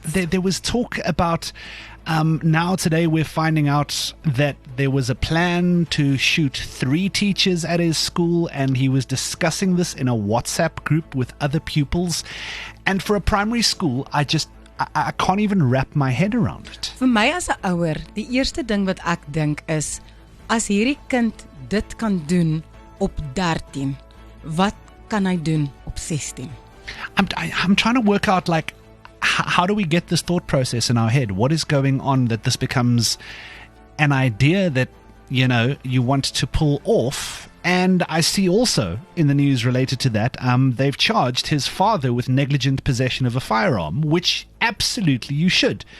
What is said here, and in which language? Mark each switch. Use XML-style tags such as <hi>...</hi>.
<en>there was talk about now today we're finding out that there was a plan to shoot 3 teachers at his school, and he was discussing this in a WhatsApp group with other pupils. And for a primary school, I can't even wrap my head around it.</en> <af>Vir my as 'n ouer, die eerste ding wat ek dink is, as hierdie kind dit kan doen op 13, wat kan hy doen op 16?</af> <en>I'm trying to work out, like, how do we get this thought process in our head? What is going on that this becomes an idea that, you want to pull off? And I see also in the news related to that, they've charged his father with negligent possession of a firearm, which absolutely you should.</en>